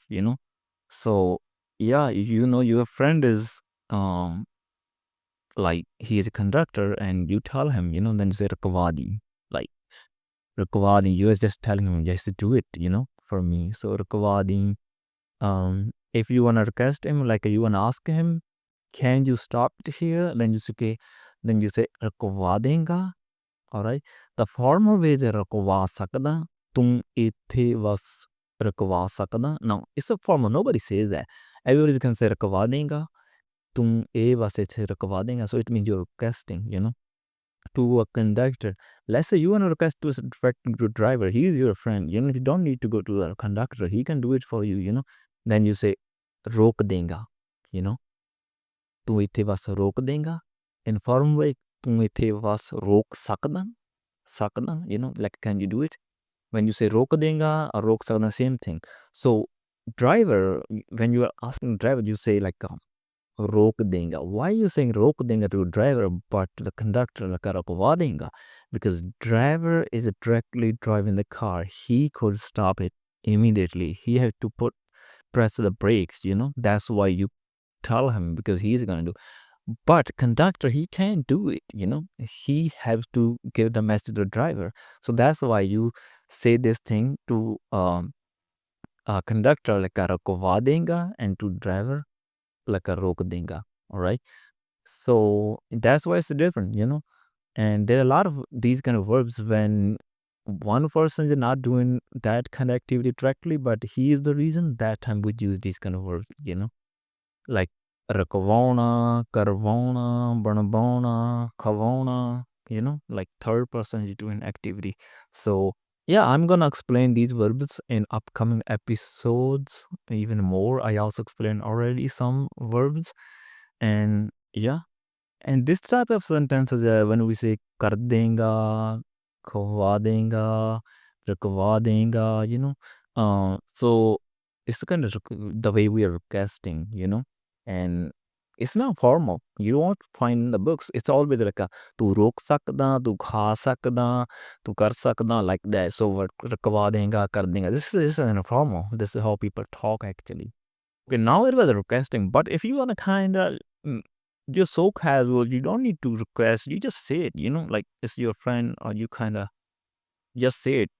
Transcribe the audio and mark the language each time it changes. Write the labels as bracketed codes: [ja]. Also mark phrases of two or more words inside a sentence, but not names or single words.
[en] So yeah, your friend is like he is a conductor and you tell him, then say Rukvadi, like Rukvadi, you are just telling him just do it, for me. So Rukvadi. If you want to request him, like you want to ask him, can you stop it here? Then you say [pa] ਰੁਕਵਾ ਦੇਂਗਾ. [en] All right. The formal way is [pa] ਰੁਕਵਾ ਸਕਦਾ, ਤੂੰ ਇੱਥੇ ਬਸ ਰੁਕਵਾ ਸਕਦਾ. [en] Now it's a formal, nobody says that. Everybody can say [pa] ਰੁਕਵਾ ਦੇਂਗਾ, ਤੂੰ ਇਹ ਬਸ ਇੱਥੇ ਰੁਕਵਾ ਦੇਂਗਾ. [en] So it means you're requesting, to a conductor. Let's say you want to request to a driver, he is your friend, you don't need to go to the conductor, he can do it for you. Then you say [pa] ਰੋਕ ਦੇਂਗਾ, ਤੂੰ ਇੱਥੇ ਬਸ ਰੋਕ ਦੇਂਗਾ. [en] In formal way, [pa] ਤੂੰ ਇੱਥੇ ਬਸ ਰੋਕ ਸਕਦਾ, [en] like can you do it? When you say [pa] ਰੋਕ ਦੇਂਗਾ [en] or [pa] ਰੋਕ ਸਕਦਾ, [en] same thing. So driver, when you are asking driver, you say like [pa] ਰੋਕ ਦੇਂਗਾ. [en] Why are you saying [pa] ਰੋਕ ਦੇਂਗਾ [en] to a driver but to the conductor like [pa] ਰੁਕਵਾ ਦੇਂਗਾ? [en] Because driver is directly driving the car, he could stop it immediately, he had to press the brakes, that's why you tell him, because he's gonna do. But conductor, he can't do it, he has to give the message to the driver. So that's why you say this thing to a conductor like [pa] ਰੁਕਵਾ ਦੇਂਗਾ [en] and to driver like [pa] ਰੋਕ ਦੇਂਗਾ. [en] All right. So that's why it's different, and there are a lot of these kind of verbs when one person is not doing that kind of activity directly, but he is the reason, that time we use these kind of verbs, like [pa] ਰਕਵਾਉਣਾ, ਕਰਵਾਉਣਾ, ਬਣਵਾਉਣਾ, ਖਵਾਉਣਾ, [en] like third person is doing activity. So yeah, I'm gonna explain these verbs in upcoming episodes even more. I also explained already some verbs, and yeah, and this type of sentences when we say [pa] ਕਰ ਦੇਂਗਾ, ਖਵਾ ਦੇਂਗਾ, ਰੁਕਵਾ ਦੇਂਗਾ, [en] so it's kind of the way we are requesting, and It's not formal. You won't find in the books. It's always like a [pa] ਤੂੰ ਰੋਕ ਸਕਦਾ, ਤੂੰ ਖਾ ਸਕਦਾ, ਤੂੰ ਕਰ ਸਕਦਾ, like that. [en] So what [pa] ਰੁਕਵਾ ਦੇਂਗਾ, ਕਰ ਦੇਂਗਾ. [en] This is informal. This is how people talk actually. Okay, now it was requesting, but if you want to kind of just so casual, you don't need to request. You just say it, like it's your friend, or you kind of just say it.